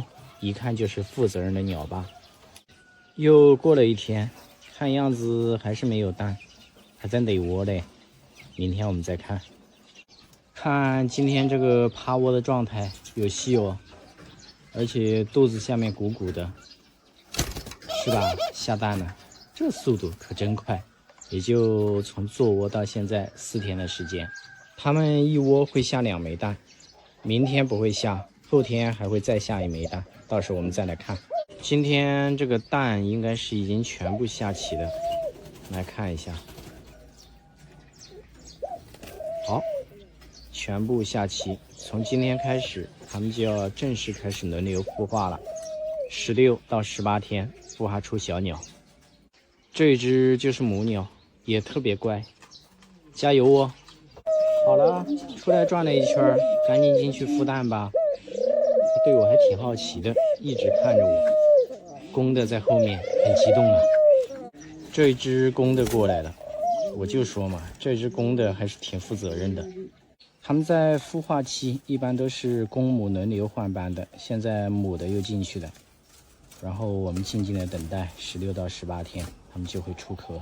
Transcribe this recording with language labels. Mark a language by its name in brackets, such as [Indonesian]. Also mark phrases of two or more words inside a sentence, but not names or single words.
[Chinese] 一看就是負責任的鳥吧。又過了1天，看樣子還是沒有蛋，還在壘窩嘞。明天我們再看。看今天這個趴窩的狀態有戲哦，而且肚子下面鼓鼓的，是吧？下蛋了，這速度可真快，也就從做窩到現在4天的時間。他們一窩會下2枚蛋，明天不會下，後天還會再下1枚蛋，到時候我們再來看。今天這個蛋應該是已經全部下齊了，來看一下。好，全部下齊。從今天開始，他們就要正式開始輪流孵化了。16到18天孵化出小鳥。這一隻就是母鳥，也特別乖，加油哦！好了，出來轉了一圈，趕緊進去孵蛋吧。它對我還挺好奇的，一直看着我。公的在後面很激動啊， 這只公的過來了，我就說嘛，這只公的還是挺負責任的。他们在孵化期一般都是公母轮流换班的，现在母的又进去了，然后我们静静的等待16到18天，他们就会出壳。